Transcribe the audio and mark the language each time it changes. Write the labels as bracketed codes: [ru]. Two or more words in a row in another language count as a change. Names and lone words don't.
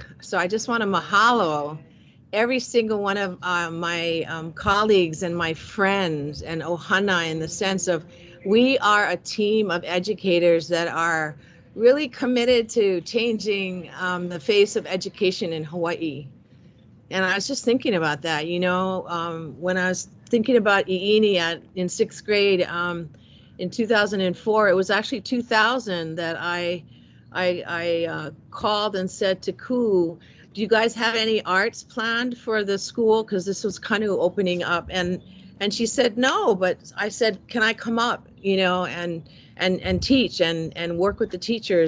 [en] So I just want to mahalo every single one of my colleagues and my friends and ohana, in the sense of we are a team of educators that are really committed to changing the face of education in Hawaii. And I was just thinking about that, when I was thinking about ʻIʻini in 6th grade in 2004, it was actually 2000 that I called and said to Kū, do you guys have any arts planned for the school? Because this was kind of opening up. And she said, no, but I said, can I come up, and teach and work with the teachers?